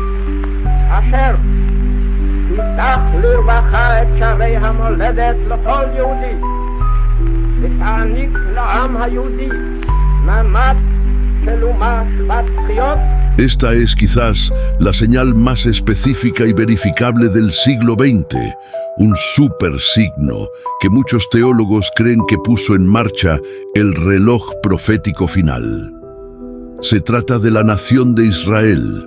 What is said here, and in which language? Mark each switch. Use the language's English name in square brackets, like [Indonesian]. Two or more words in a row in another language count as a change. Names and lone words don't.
[Hebrew] אשר תפתח לרווחה את שערי המולדת לכל יהודי ותעניק לעם היהודי מעמד של אומה שוות זכויות. [Spanish] Esta es quizás la señal más específica y verificable del siglo XX, un supersigno que muchos teólogos creen que puso en marcha el reloj profético final. Se trata de la nación de Israel.